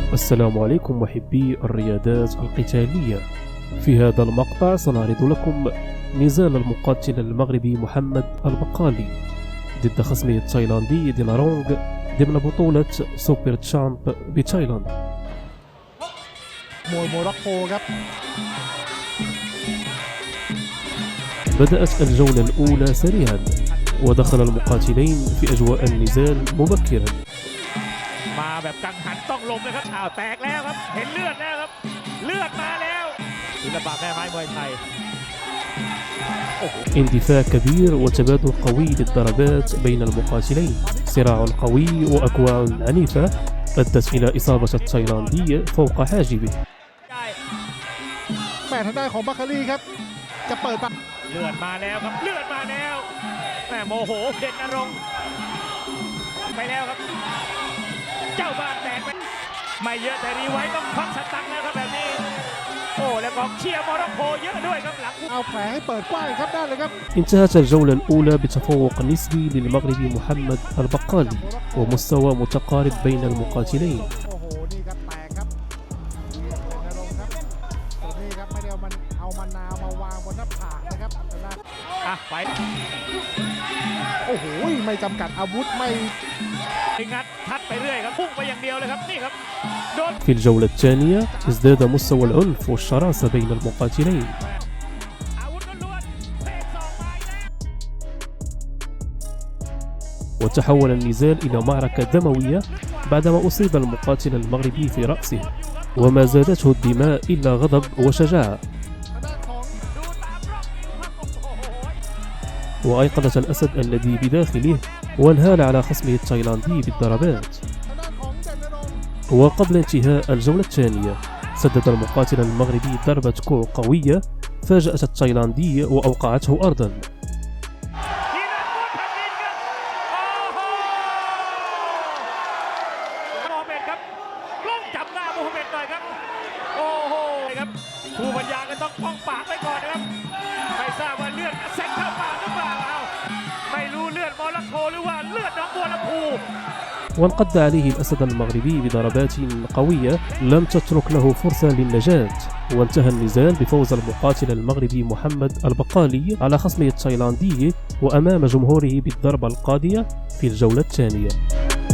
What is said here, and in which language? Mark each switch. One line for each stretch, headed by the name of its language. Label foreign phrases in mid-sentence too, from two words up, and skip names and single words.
Arabic: السلام عليكم محبي الرياضات القتالية. في هذا المقطع سنعرض لكم نزال المقاتل المغربي محمد البقالي ضد خصمه التايلاندي دينارونغ ضمن بطولة سوبر تشامب بتايلاند. بدأت الجولة الأولى سريعا ودخل المقاتلين في أجواء النزال مبكرا.
Thai: มาแบบกังหันต้องลมเลยครับแตกแล้วครับเห็นเลือดแล้วครับเลือดมาแล้วศิลปะแม่ไม้มวยไทย
Arabic: اندفاع كبير وتبادل قوي للضربات بين المقاتلين، صراع قوي وأكواع عنيفة أدت إلى إصابة التايلاندي فوق حاجبه.
Thai: แม่ทางด้านของบัคคารีครับจะเปิดปาก เลือดมาแล้วครับเลือดมาแล้วแม่โมโหเด่นนรงค์ไปแล้วครับเจ้าบ้านแตกไปไม่เยอะแต่รีไว้ต้องควักสตังค์แล้วครับแบบนี้โอ้แล้วก็เชียร์โมร็อกโกเยอะด้วยครับหลัง เอาแผลให้เปิดกว้างครับได้เลยครับ
Arabic: انتهت الجولة الأولى بتفوق نسبي للمغربي محمد البقالي ومستوى متقارب بين المقاتلين.
Thai: โอ้โหนี่ครับแตกครับนรงค์ครับตัวนี้ครับไม่ได้เอามะนาวมาวางบนหน้าผากนะครับ ไป โอ้โหไม่จำกัดอาวุธไม่ งัดทัดไปเรื่อยครับพุ่งไปอย่างเดียวเลยครับนี่ครับโดน
Arabic: في الجولة الثانية ازداد مستوى العنف والشراسة بين المقاتلين.
Thai: อาวุธล้วนๆเตะศอกไปแล้ว
Arabic: وتحول النزال إلى معركة دموية بعدما أصيب المقاتل المغربي في رأسه، وما زادته الدماء إلا غضب وشجاعة. وأيقظت الأسد الذي بداخله وانهال على خصمه التايلاندي بالضربات. وقبل انتهاء الجولة الثانية سدد المقاتل المغربي ضربة كوع قوية فاجأت التايلاندي وأوقعته أرضا.
Thai: ผู้บรรยายก็ต้องป้องปากไปก่อนนะครับไม่ทราบว่าเลือดแซงเข้าปากหรือเปล่าไม่รู้เลือดโมร็อกโกหรือว่าเลือดหนองบัวลำพู
Arabic: وانقض عليه الأسد المغربي بضربات قوية لم تترك له فرصة للنجاة، وانتهى النزال بفوز المقاتل المغربي محمد البقالي على خصمه التايلاندي وأمام جمهوره بالضربة القاضية في الجولة الثانية.